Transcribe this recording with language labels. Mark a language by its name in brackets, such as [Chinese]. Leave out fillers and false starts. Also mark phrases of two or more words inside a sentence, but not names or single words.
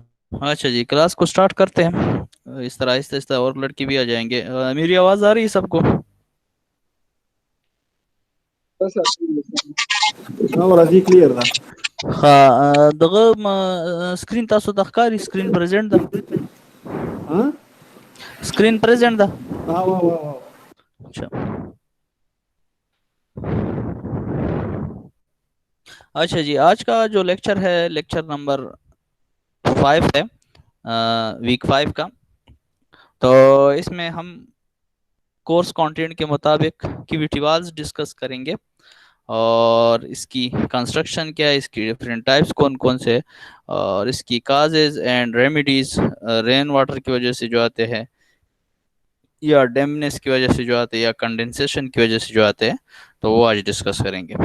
[Urdu] اچھا جی، کلاس کو سٹارٹ کرتے ہیں اس طرح آہستہ آہستہ، اور لڑکی بھی آ جائیں گے۔ میری آواز آ رہی ہے سب کو؟ [Pashto] بس راضی کلیئر ده. ها دغه سکرین تاسو د ښکاری [English] screen present [Pashto] ده؟ ها [English] screen present [Pashto] ده؟ وا [Urdu] اچھا اچھا جی، آج کا جو لیکچر ہے [English] lecture number [Urdu] 5 ہے، ویک 5 کا۔ تو اس میں ہم [English] course content [Urdu] کے مطابق کیویٹیوالز ڈسکس کریں گے، اور اس کی کنسٹرکشن کیا ہے، اس کی [English] different types [Urdu] کون کون سے، اور اس کی [English] causes and remedies rain water [Urdu] کی وجہ سے جو آتے ہیں، یا ڈیمنس کی وجہ سے جو آتے ہیں، یا کنڈنسیشن کی وجہ سے جو آتے ہیں، تو وہ آج ڈسکس کریں گے۔